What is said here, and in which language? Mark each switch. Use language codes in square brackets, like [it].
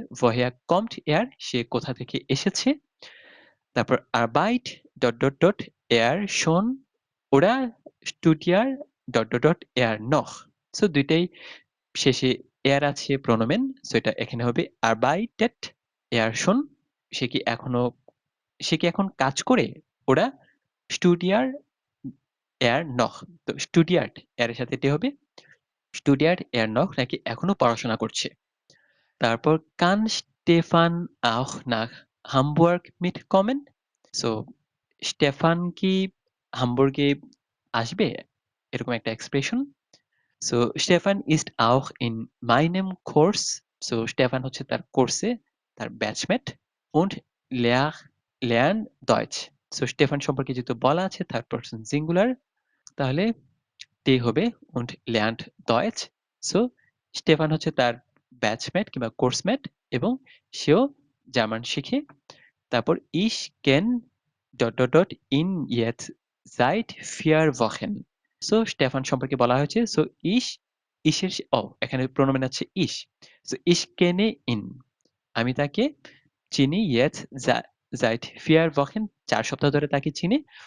[de] woher kommt er, [bn] সে কোথা থেকে এসেছে। তারপর [de] arbeit er schon oder studiert er noch। [bn] So ২ টাই শেষে er আছে প্রোনোমেন। সো এটা এখানে হবে [de] arbeitet er schon, [bn] সে কি এখনো সে কি এখন কাজ করে? [de] ওরা studiert er noch। [bn] তো studiert er এর সাথে তে হবে। [de] studiert er noch [bn] নাকি এখনো পড়াশোনা করছে। তারপর [de] kann Stefan auch nach Hamburg mitkommen? [bn] So Stefan কি হামবুর্গে আসবে? এরকম একটা expression. So Stefan [de] ist auch in meinem Kurs। [bn] So Stefan হচ্ছে তার কোর্সে তার batchmate. [de] und lehr lernen Deutsch। [bn] So Stefan সম্পর্কে যেহেতু বলা আছে থার্ড পারসন সিঙ্গুলার, তাহলে তে হবে [de] und lernt Deutsch। [bn] So Stefan হচ্ছে তার ব্যাচমেট কিংবা কোর্সমেট এবং সেও জার্মান শিখে। তারপর [de] ich kenne ihn jetzt seit 4 Wochen। [bn] So Stefan সম্পর্কে বলা হয়েছে। সো ich এর এখানে প্রোনোমেন আছে ich। So [de] ich kenne ihn, [bn] আমি তাকে চিনি [de] jetzt seit 4 Wochen [bn] ৪ সপ্তাহ ধরে তাকে চিনি।